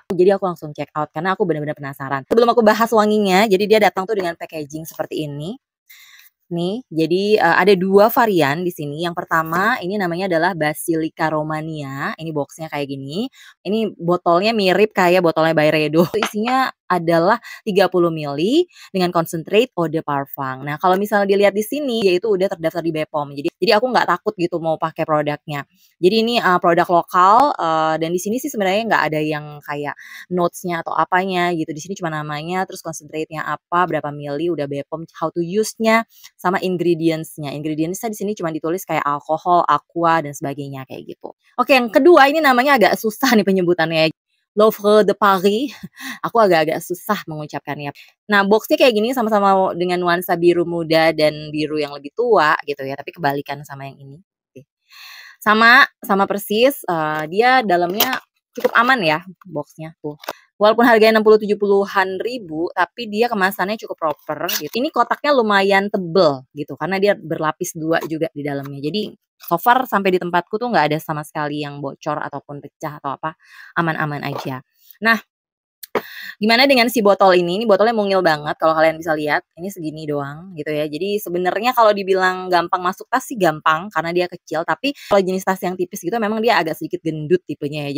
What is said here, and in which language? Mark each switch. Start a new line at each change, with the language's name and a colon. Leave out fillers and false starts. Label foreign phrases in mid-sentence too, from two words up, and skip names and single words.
Indonesian: Jadi aku langsung
English: check out
Indonesian: karena aku benar-benar penasaran. Sebelum aku bahas wanginya, jadi dia datang tuh dengan packaging seperti ini. Nih, jadi ada 2 varian di sini. Yang pertama ini namanya adalah Basilica Romania. Ini boxnya kayak gini. Ini botolnya mirip kayak botolnya Byredo. Isinya adalah 30 ml dengan concentrate
French: eau de parfum.
Indonesian: Nah, kalau misalnya dilihat di sini, dia itu udah terdaftar di BPOM. Jadi aku nggak takut gitu mau pakai produknya. Jadi ini produk lokal dan di sini sih sebenarnya nggak ada yang kayak notes-nya atau apanya gitu. Di sini cuma namanya, terus concentrate-nya apa, berapa mili, udah BPOM,
English: how to use-
Indonesian: nya, sama ingredients-nya. Ingredients-nya di sini cuma ditulis kayak alkohol, aqua, dan sebagainya kayak gitu. Oke, yang kedua ini namanya agak susah nih penyebutannya. L'Oeuvre de Paris. Aku agak-agak susah mengucapkannya. Nah, boxnya kayak gini sama-sama dengan nuansa biru muda dan biru yang lebih tua gitu ya, tapi kebalikan sama yang ini. Sama persis, dia dalamnya cukup aman ya boxnya tuh. Walaupun harganya 60-70-an ribu, tapi dia kemasannya cukup proper gitu. Ini kotaknya lumayan tebel gitu, karena dia berlapis 2 juga di dalamnya. Jadi
English: so far
Indonesian: sampai di tempatku tuh nggak ada sama sekali yang bocor ataupun pecah atau apa, aman-aman aja. Nah, gimana dengan si botol ini? Ini botolnya mungil banget kalau kalian bisa lihat. Ini segini doang gitu ya. Jadi sebenarnya kalau dibilang gampang masuk tas sih gampang karena dia kecil, tapi kalau jenis tas yang tipis gitu memang dia agak sedikit gendut tipenya ya.